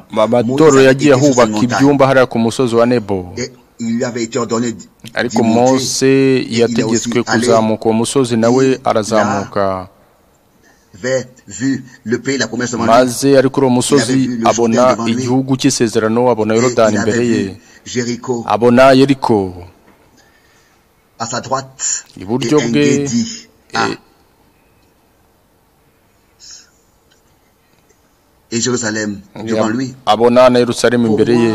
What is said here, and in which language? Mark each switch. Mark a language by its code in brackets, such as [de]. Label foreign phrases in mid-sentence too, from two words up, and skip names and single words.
[rw] amatorero yagiye ahubaka ibyumba hariya ku musozi wa Nebo, [fr] Il lui avait été ordonné [rw] ariko Mose yategetswe kuzamuka uwo musozi, nawe arazamuka maze ariko uwo musozi abona igihugu cy'isezerano, abona Yorodani imbere ye, abona Yeriko iburyo bwe, abona na Yerusalemu imbere ye.